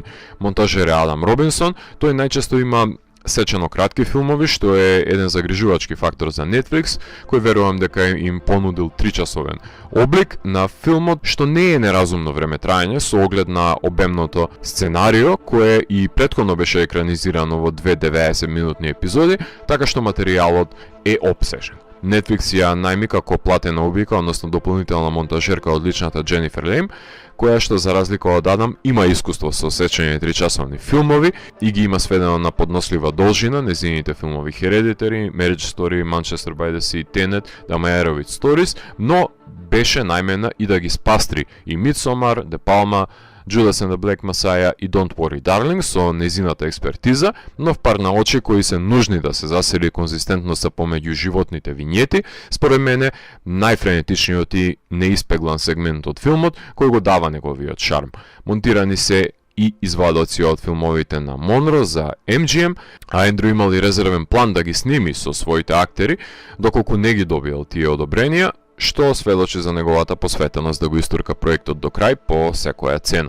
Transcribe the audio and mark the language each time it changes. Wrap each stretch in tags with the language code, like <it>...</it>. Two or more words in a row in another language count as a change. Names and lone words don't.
<mk>Монтажер е Адам Робинсон, тој најчесто има сечено кратки филмови, што е еден загрижувачки фактор за Netflix, кој верувам дека им понудил 3-часовен облик на филмот, што не е неразумно време траење со оглед на обемното сценарио, кое и претходно беше екранизирано во 2 90-минутни епизоди, така што материјалот е опсежен. Netflix ја најми како платена убика, односно дополнителна монтажерка од личната Дженифер Лейм, која што за разлика од Адам има искуство со сечење 3-часовни филмови и ги има сведено на поднослива должина. Незините филмови Hereditary, Marriage Story, Manchester by the Sea, Tenet, The Meyerowitz Stories, но беше најмена и да ги спастри и Midsommar, De Palma, Judas and the Black Messiah и Don't Worry Darling со незината експертиза, но в пар на очи кои се нужни да се засили конзистентноста помеѓу животните вињети, според мене најфренетичниот и неиспеглан сегмент од филмот кој го дава неговиот шарм. Монтирани се и извадоци од филмовите на Монро за MGM, а Ендрю имал и резервен план да ги сними со своите актери, доколку не ги добил тие одобренија, што сведочи за неговата посветеност да го истурка проектот до крај по секоја цена.</mk>